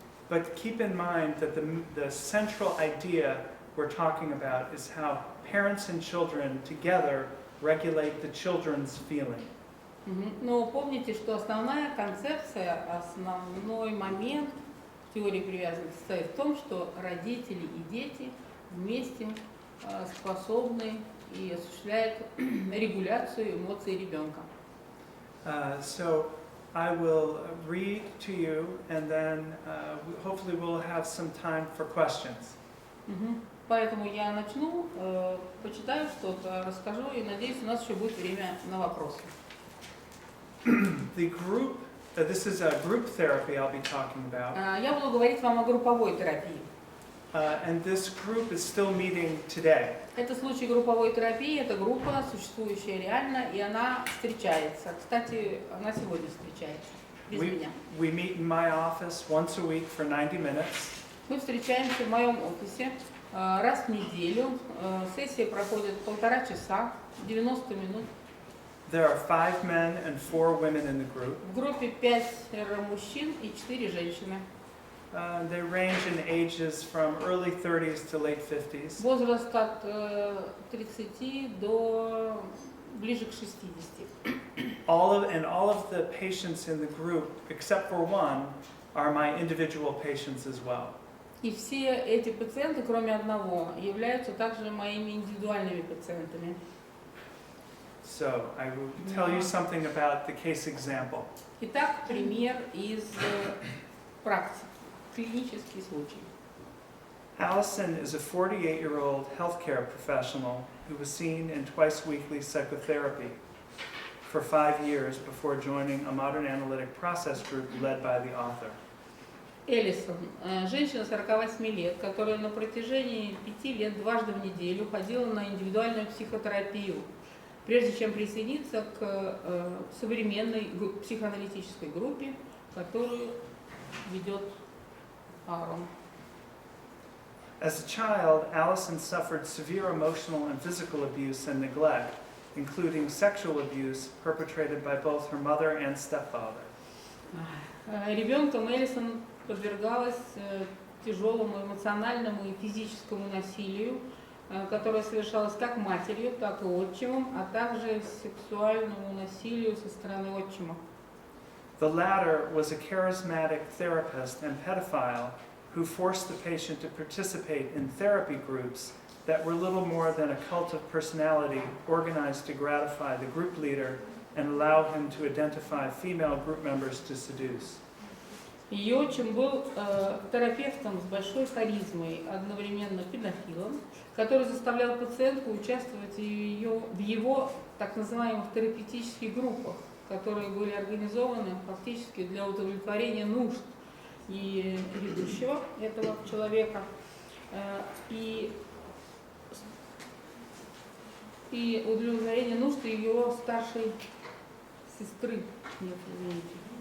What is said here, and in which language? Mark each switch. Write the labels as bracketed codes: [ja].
[en] But keep in mind that the central idea we're talking about is how parents and children together regulate the children's feeling. [ru] Но помните, что основная концепция, основной момент теории привязанности состоит в том, что родители и дети вместе способны и осуществляют регуляцию эмоций ребенка. [en] So I will read to you, and then hopefully we'll have some time for questions. [ru] Поэтому я начну, почитаю что-то, расскажу, и надеюсь, у нас еще будет время на вопросы. [en] The group, this is a group therapy I'll be talking about. [ru] Я буду говорить вам о групповой терапии. [en] And this group is still meeting today. [ru] Это случай групповой терапии, это группа, существующая реально, и она встречается. Кстати, она сегодня встречается, без меня. [en] We meet in my office once a week for 90 minutes. [ru] Мы встречаемся в моем офисе раз в неделю. Сессия проходит 1,5 часа, 90 минут. [en] There are 5 men and 4 women in the group. [ru] В группе 5 мужчин и 4 женщины. [en] They range in ages from early 30s to late 50s. [ru] Возраст от 30 до ближе к 60. [en] All of the patients in the group, except for one, are my individual patients as well. [ru] И все эти пациенты, кроме одного, являются также моими индивидуальными пациентами. [en] So I will tell you something about the case example. [ru] Итак, пример из практики, клинический случай. [en] Allison is a 48-year-old healthcare professional who was seen in twice-weekly psychotherapy for 5 years before joining a modern analytic process group led by the author. [ru] Эллисон, женщина 48 лет, которая на протяжении 5 лет дважды в неделю ходила на индивидуальную психотерапию, прежде чем присоединиться к современной психоаналитической группе, которую ведет Аарон. [en] As a child, Allison suffered severe emotional and physical abuse and neglect, including sexual abuse perpetrated by both her mother and stepfather. [ru] Ребенком Эллисон подвергалась тяжелому эмоциональному и физическому насилию, которое совершалось как матерью, так и отчимом, а также сексуальному насилию со стороны отчима. [en] The latter was a charismatic therapist and pedophile who forced the patient to participate in therapy groups that were little more than a cult of personality organized to gratify the group leader and allow him to identify female group members to seduce. [ru] Ее отчим был терапевтом с большой харизмой, одновременно педофилом, который заставлял пациентку участвовать в его так называемых терапевтических группах, которые были организованы фактически для удовлетворения нужд и ведущего этого человека, и удовлетворения нужд ее старшей сестры. Нет, извините.